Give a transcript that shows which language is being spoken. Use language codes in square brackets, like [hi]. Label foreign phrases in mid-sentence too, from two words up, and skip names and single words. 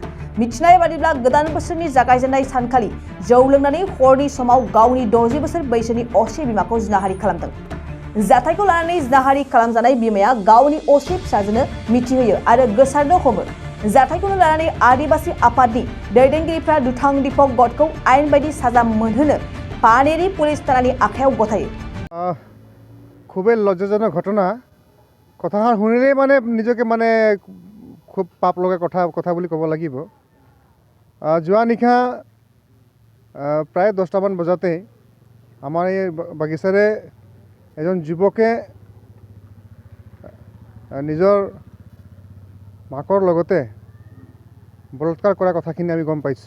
[brx] मिथिनाय बादिब्ला गोदान बोसोरनि जागायजेननाय सानखालि जौ लोंनानै हरनि समाव गावनि 60 बोसोर बैसोनि असे बिमाखौ जिनाहारि खालामदों। जाथायखौ लानानै जिनाहारि खालामजानाय बिमाया गावनि असे फिसाजोनो मिथिहोयो आरो गोसारनो हमो। जाथायखौनो लानानै आदिबासी आफादनि दैदेनगिरिफ्रा दुथां दीपक गौड़खौ आयेन बायदि साजा मोनहोनो पानेरी पुलिस थानानि आखायाव गथायो। [as] খুবই লজ্জাজনক ঘটনা। কথাষাৰ শুনিলেই মানে নিজকে মানে খুব পাপ লগা কথা বুলি ক'ব লাগিব। যোৱা নিশা প্ৰায় 10টামান বজাতে আমাৰ এই বাগিচাৰে এজন যুৱকে নিজৰ মাকৰ লগতে বলৎকাৰ কৰা কথাখিনি আমি গম পাইছোঁ।